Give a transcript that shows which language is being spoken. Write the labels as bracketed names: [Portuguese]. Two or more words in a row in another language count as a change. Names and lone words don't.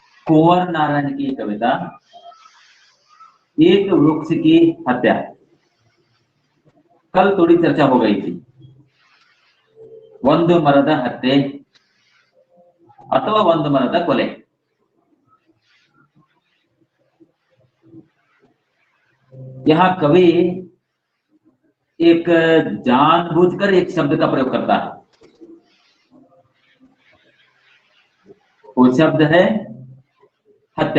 [Hindi] कुंवर नारायण की कविता एक वृक्ष की हत्या। कल थोड़ी चर्चा हो गई थी। [Kannada] ಒಂದು ಮರದ ಹತ್ಯೆ ಅಥವಾ ಒಂದು ಮರದ ಕೊಲೆ। [Hindi] यहाँ कवि एक जानबूझकर एक शब्द का प्रयोग करता है। वो शब्द है हत्या।